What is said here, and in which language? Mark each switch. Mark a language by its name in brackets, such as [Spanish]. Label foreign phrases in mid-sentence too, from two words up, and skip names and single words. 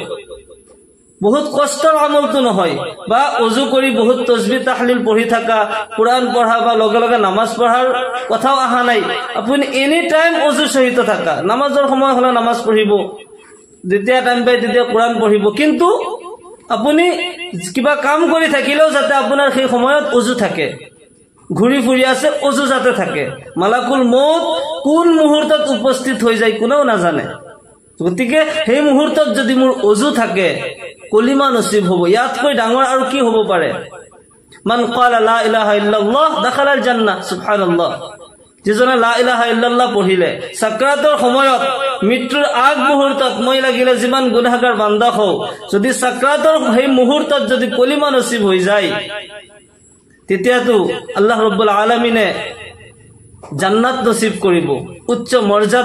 [Assamese] বহুত কষ্টৰ আমলটো নহয়, বা ওযু কৰি বহুত [Arabic] تسبيح تهليل [Assamese] পঢ়ি থাকা, কোরআন পঢ়া বা লগে লগে নামাজ পঢ়াৰ কথাও আহা নাই। আপুনি [English] any time [Assamese] ওযু সহিত থাকা, নামাজৰ সময় হলে নামাজ পঢ়িব, যেতিয়া টাইম পায় তেতিয়া কোরআন পঢ়িব, কিন্তু আপুনি কিবা কাম কৰি থাকিলেও যাতে আপোনাৰ সেই সময়ত ওযু থাকে। ঘূৰি ফুৰি আছে, অজু যাতে থাকে। [Arabic] ملك الموت [Assamese] কোন মুহূৰ্তত উপস্থিত হৈ যায় কোনেও নাজানে। গতিকে সেই মুহূৰ্তত যদি মোৰ অজু থাকে, কলিমা নসিব হ'ব। ইয়াতকৈ ডাঙৰ আৰু কি হ'ব পাৰে? [Arabic] من قال لا إله إلا الله دخل الجنة. سبحان الله. [Assamese] যিজনে [Arabic] لا إله إلا الله [Assamese] পঢ়িলে সাকৰাতৰ সময়ত, মৃত্যুৰ আগ মুহূৰ্তত, মই লাগিলে যিমান গুনাহগাৰ বান্দা হওঁ, যদি সাকৰাতৰ সেই মুহূৰ্তত যদি কলিমা নসিব হৈ যায়, তেতিয়াতো আল্লাহ [Arabic] رب العالمين [Assamese] জান্নাত নসিব কৰিব, উচ্চ মৰ্যাদা।